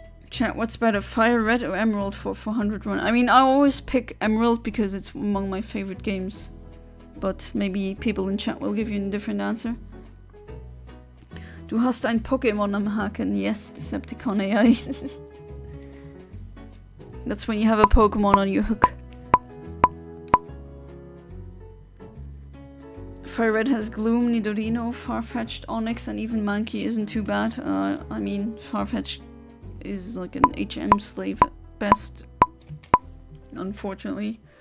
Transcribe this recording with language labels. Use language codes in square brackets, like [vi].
[en] Chat, what's better, Fire Red or Emerald for 400 run? I mean, I always pick Emerald because it's among my favorite games. But maybe people in chat will give you a different answer. [de] Du hast ein Pokémon am Haken. [en] Yes, Decepticon AI. That's when you have a Pokémon on your hook. Fire Red has Gloom, Nidorino, Farfetch'd, Onyx, and even Mankey isn't too bad. I mean, Farfetch'd is like an HM slave at best, unfortunately.